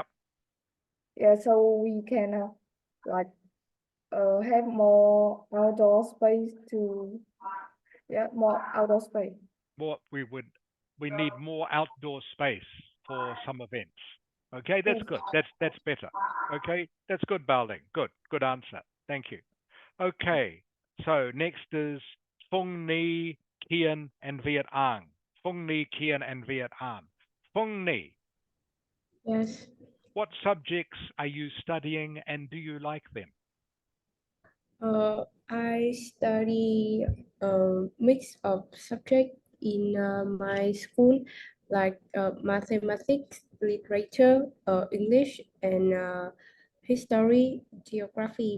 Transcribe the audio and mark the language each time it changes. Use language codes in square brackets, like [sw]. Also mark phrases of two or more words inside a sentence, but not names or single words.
[en] yeah, so we can like have more outdoor space to more outdoor space. More we need more outdoor space for some events. Okay, that's Yes. good. That's better. Okay, that's good, Bao Ling. Good answer. Thank you. Okay, so next is Phung Ni, Kian, and Viet Ang. Phung Ni, Kian, and Viet Ang. Phung Ni, Yes. what subjects are you studying and do you like them? I study a mix of subjects in my school, like mathematics, literature, English, and history, geography.